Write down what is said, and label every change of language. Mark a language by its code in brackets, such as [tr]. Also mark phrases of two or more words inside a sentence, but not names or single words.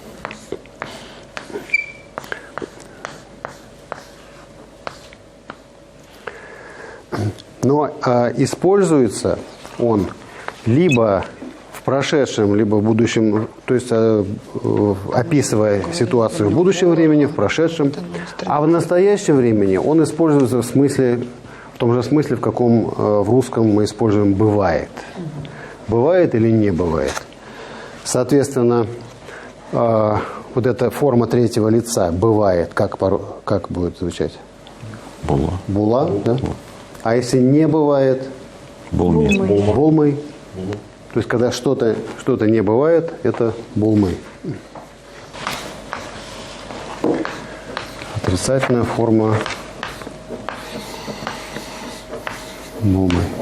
[ru] Но используется он либо в прошедшем, либо в будущем, то есть описывая ситуацию в будущем времени, в прошедшем, а в настоящем времени он используется в том же смысле, в каком в русском мы используем «бывает». Бывает или не бывает. Соответственно, вот эта форма третьего лица «бывает», как будет звучать? [tt] Була. Була, да? [ru] А если не бывает? [tt] Булми. Булмой. [ru] То есть, когда что-то не бывает, это булмы. Отрицательная форма булмы.